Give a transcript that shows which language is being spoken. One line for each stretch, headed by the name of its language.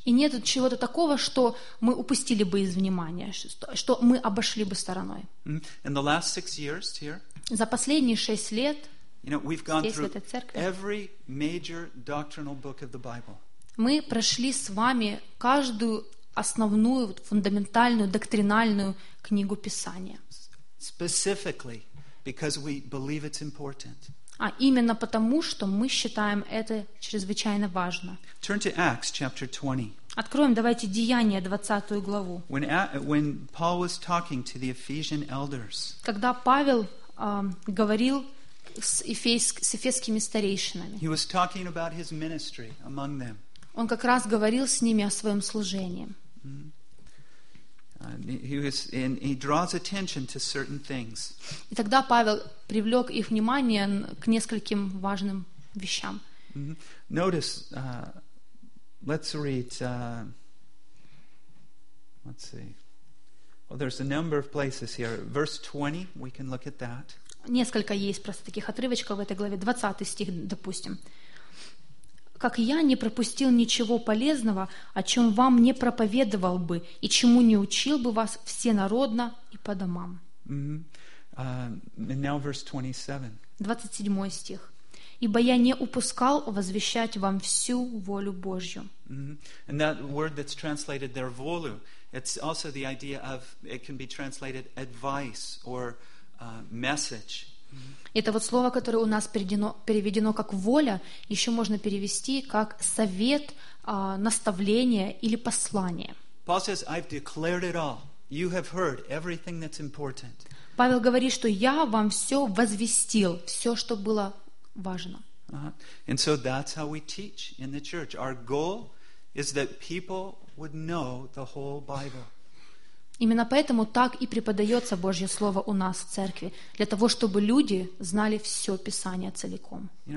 Russian: И нет чего-то такого, что мы упустили бы из внимания, что мы обошли бы стороной.
English: In the last 6 years here.
Russian: За последние 6 лет.
English: You know, we've gone through every major doctrinal book of the Bible.
Russian: Мы прошли с вами каждую основную фундаментальную доктринальную книгу Писания.
English: Specifically, because we believe it's important.
Russian: А именно потому, что мы считаем это чрезвычайно важно.
English: Turn to Acts chapter 20.
Russian: Откроем, давайте, Деяния 20 главу.
English: When Paul was talking to the Ephesian elders.
Russian: Когда Павел говорил с эфесскими старейшинами.
English: He was talking about his ministry among them.
Russian: Он как раз говорил с ними о своем служении.
English: He draws attention to certain things.
Russian: И тогда Павел привлек их внимание к нескольким важным вещам.
English: Mm-hmm. Notice, let's read, let's see. Well, there's a number of places here. Verse 20, we can look at that.
Russian: Несколько есть просто таких отрывочков в этой главе. 20 стих, допустим. «Как я не пропустил ничего полезного, о чем вам не проповедовал бы и чему не учил бы вас всенародно и по домам».
English: Mm-hmm. And now verse 27.
Russian: 27 стих. «Ибо я не упускал возвещать вам всю волю Божью». Mm-hmm.
English: And that word that's translated there, «волю», it's also the idea of, it can be translated advice or message.
Russian: Это вот слово, которое у нас переведено как воля, еще можно перевести как совет, наставление или послание.
English: Paul says, I've declared it all. You have heard everything that's important.
Russian: Павел говорит, что я вам все возвестил, все, что было важно.
English: And so that's how we teach in the church. Our goal is that people would know the whole Bible.
Russian: Именно поэтому так и преподается Божье Слово у нас в церкви, для того, чтобы люди знали все Писание целиком.